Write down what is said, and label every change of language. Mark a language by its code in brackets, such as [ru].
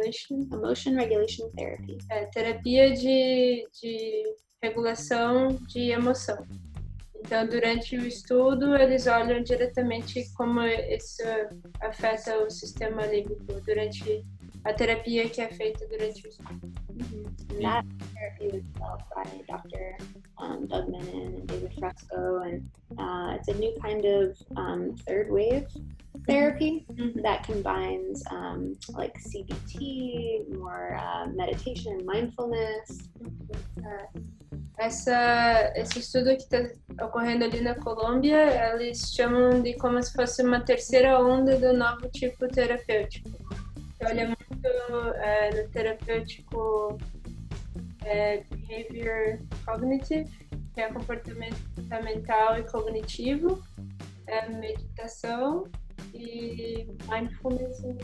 [en] Emotion regulation therapy. [pt] Terapia de regulação de emoção. Então, durante o estudo, eles olham diretamente como isso afeta o sistema límbico durante a terapia que é feita durante o estudo. [en] And that therapy was developed by Dr. Doug Menon and David Fresco, and it's a new kind of third wave therapy that combines like CBT, more meditation and mindfulness. [pt] Esse estudo que está ocorrendo ali na Colômbia, eles chamam de como se fosse uma terceira onda do novo tipo terapêutico. Que olha muito no terapêutico [en] behavior cognitive, [pt] que é comportamental e cognitivo, meditação e mindfulness.